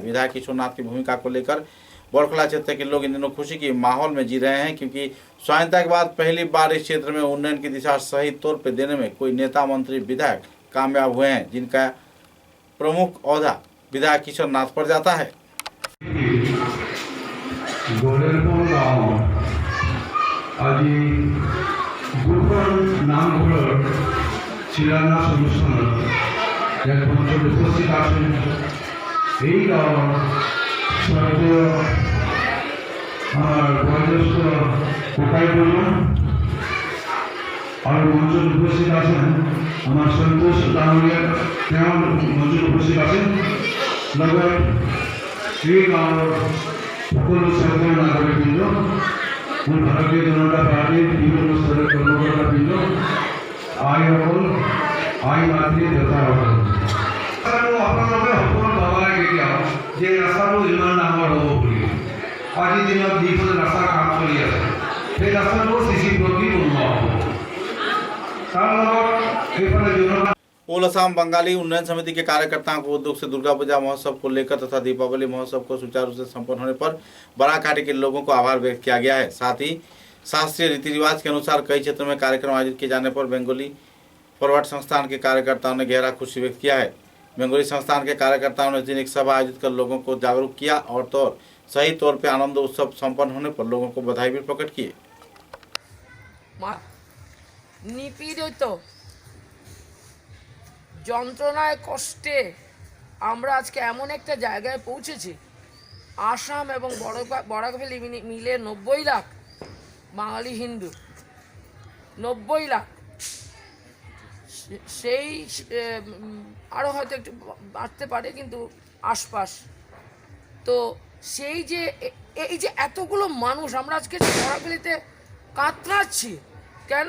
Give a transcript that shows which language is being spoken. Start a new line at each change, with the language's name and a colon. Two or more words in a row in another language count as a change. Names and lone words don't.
Hindi: विधायक किशोर नाथ की भूमिका को लेकर बोरखला क्षेत्र के लोग इन दिनों खुशी की माहौल में जी रहे हैं, क्योंकि स्वाधीनता के बाद पहली बार इस क्षेत्र में उन्नयन की दिशा सही तौर पर देने में कोई नेता मंत्री विधायक कामयाब हुए हैं, जिनका प्रमुख ओहदा विधायक किशोर नाथ पर जाता है।
Assamese: আজি দুখন নামঘৰৰ শিলান্যাস অনুষ্ঠানত এক মঞ্চত উপস্থিত আছেন এই গাঁৱৰ স্বৰ্গীয় আমাৰ বয়োজ্যেষ্ঠ ককাই বৰুৱা আৰু মঞ্চত উপস্থিত আছেন আমাৰ সন্তোষ ডাঙৰীয়া, তেওঁ মঞ্চত উপস্থিত আছেন। লগত এই গাঁৱৰ সকলো স্থানীয় নাগৰিকবৃন্দ,
Bangla: भारतीय जनता पार्टी বিভিন্ন স্তরের কর্মকর্তাবৃন্দ,
Assamese: আইসকল, আই মাতৃ দেউতাসকল, আপোনালোকে সকলো পাব লাগে কেতিয়াও যে ৰাস্তাটো ইমান ডাঙৰ হ'ব বুলি। আজিৰ দিনত যিখন ৰাস্তাৰ কাম চলি আছে সেই ৰাস্তাটো চিচি ব্লক দি বনোৱা হ'ব। তাৰ লগত এইফালে জনতা
Hindi: ओल असम बंगाली उन्नयन समिति के कार्यकर्ताओं को उद्योग से दुर्गा पूजा महोत्सव को लेकर तथा दीपावली महोत्सव को सुचारू रूप से संपन्न होने पर बराकाठी के लोगों को आभार व्यक्त किया गया है। साथ ही शास्त्रीय रीति रिवाज के अनुसार कई क्षेत्रों में कार्यक्रम आयोजित किए जाने पर बंगाली फॉरवर्ड संस्थान के कार्यकर्ताओं ने गहरा खुशी व्यक्त किया है। बंगाली संस्थान के कार्यकर्ताओं ने इस दिन एक सभा आयोजित कर लोगों को जागरूक किया और सही तौर पर आनंद उत्सव संपन्न होने पर लोगों को बधाई भी प्रकट किए।
Bangla: নিপীড়িত যন্ত্রণায় কষ্টে আমরা আজকে এমন একটা জায়গায় পৌঁছেছি, আসাম এবং বরাকভ্যালি মিলে 90 লাখ বাঙালি হিন্দু, 90 লাখ সেই আরও হয়তো একটু বাড়তে পারে, কিন্তু আশপাশ তো সেই যে এই যে এতগুলো মানুষ আমরা আজকে বরাকভ্যালিতে কাতরাচ্ছি কেন?